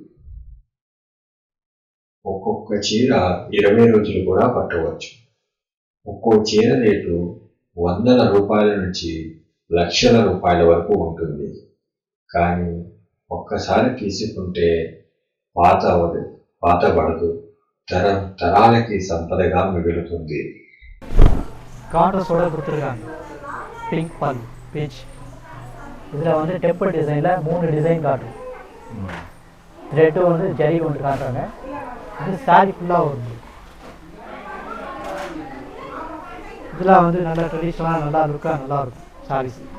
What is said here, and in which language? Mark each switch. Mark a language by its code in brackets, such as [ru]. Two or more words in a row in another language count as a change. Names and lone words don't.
[te] ఒక్కొక్క చీర 20 రోజులు కూడా పట్టవచ్చు. ఒక్కో చీర రేటు వందల రూపాయల నుంచి లక్షల రూపాయల వరకు ఉంటుంది. కానీ ఒక్కసారి తీసుకుంటే పాతబడదు, తరాలకి సంపదగా మిగులుతుంది. [ta] கான்ட்ராஸ்டோட கொடுத்துருக்காங்க. [en] pink pale peach. [ta] இதில் வந்து [en] temple designல் [ta] 3 டிசைன் காட்டும். த்ரெட்டு வந்து ஜரி ஒன்று காட்டுறாங்க. இது சாரி ஃபுல்லாக வரும். இதெல்லாம் வந்து நல்லா ட்ரெடிஷ்னலாக நல்லா லுக்காக நல்லாயிருக்கும் சாரீஸ்.